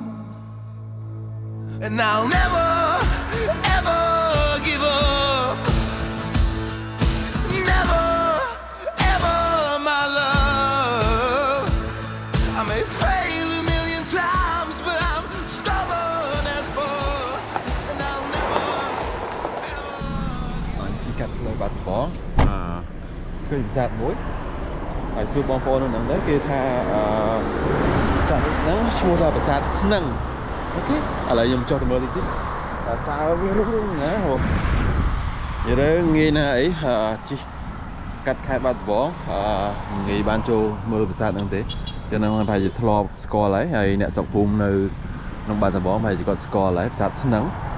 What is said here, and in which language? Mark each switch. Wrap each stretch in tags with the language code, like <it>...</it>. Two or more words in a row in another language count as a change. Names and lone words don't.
<en>And I'll never, ever give up. Never, ever, my love. I may fail a million times, but I'm stubborn as fuck. And I'll never, ever.</en> <km>ជីកាត់ផ្លូវបាត់បងឃើញប្រាសាទមួយហើយសួរបងប្អូននៅហ្នឹងទៅគេថាប្រាសាទហ្នឹងឈ្មោះថាប្រាសាទស្នឹងអូខេឥឡូវខ្ញុំចុះទៅមើលតិចទៀតតើវាលុបណាហ៎និយាយទៅងាយណាស់អីជីកាត់ខេត្តបាត់ដំបងងាយបានចូលមើលប្រាសាទហ្នឹងទេចឹងហ្នឹងប្រហែលជាធ្លាប់ស្គាល់ហើយអ្នកស្រុកភូមិនៅក្នុងបាត់ដំបងប្រហែលជាគាត់ស្គាល់ហើយប្រាសាទស្នឹង</km>